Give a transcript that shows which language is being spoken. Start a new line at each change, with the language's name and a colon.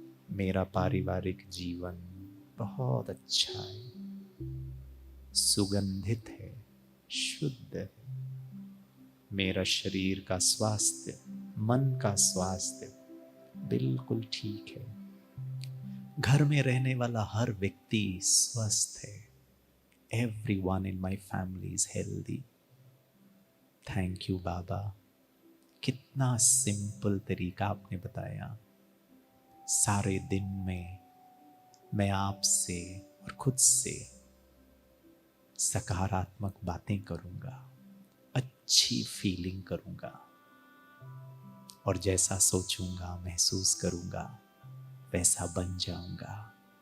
Hindi: मेरा पारिवारिक जीवन बहुत अच्छा है, सुगंधित है, शुद्ध है। मेरा शरीर का स्वास्थ्य, मन का स्वास्थ्य बिल्कुल ठीक है। घर में रहने वाला हर व्यक्ति स्वस्थ है।
English: Everyone in my family is healthy.
Hindi: Thank you बाबा। कितना सिंपल तरीका आपने बताया। सारे दिन में मैं आपसे और खुद से सकारात्मक बातें करूंगा, अच्छी फीलिंग करूंगा, और जैसा सोचूंगा, महसूस करूंगा, वैसा बन जाऊंगा।